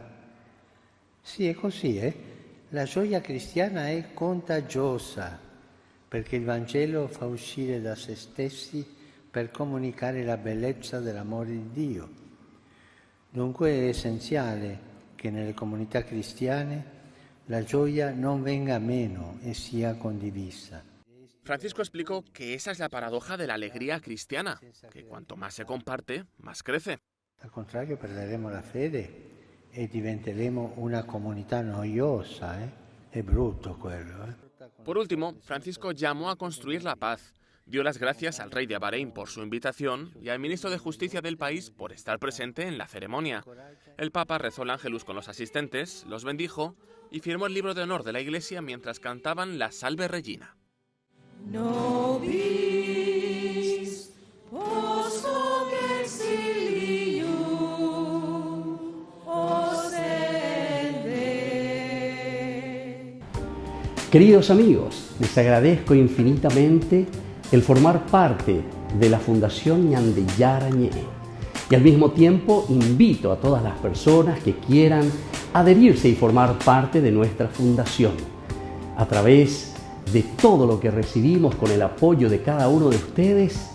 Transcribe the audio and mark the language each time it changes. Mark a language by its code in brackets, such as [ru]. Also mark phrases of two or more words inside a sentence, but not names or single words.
[it] Sì, è così, La gioia cristiana è contagiosa, perché il Vangelo fa uscire da se stessi per comunicare la bellezza dell'amore di Dio. Dunque è essenziale che nelle comunità cristiane la gioia non venga meno e sia condivisa. [es] Francisco explicó que esa es la paradoja de la alegría cristiana, que cuanto más se comparte, más crece. [it] Al contrario, perderemo la fede e diventeremo una comunità noiosa, È brutto quello, [es] Por último, Francisco llamó a construir la paz. Dio las gracias al rey de Bahrein por su invitación y al ministro de Justicia del país por estar presente en la ceremonia. El Papa rezó el Ángelus con los asistentes, los bendijo y firmó el libro de honor de la Iglesia mientras cantaban la Salve Regina. [la] Nobis post hoc exilium ostende. [es] Queridos amigos, les agradezco infinitamente el formar parte de la Fundación Ñande Yarañé y al mismo tiempo invito a todas las personas que quieran adherirse y formar parte de nuestra fundación a través de todo lo que recibimos con el apoyo de cada uno de ustedes.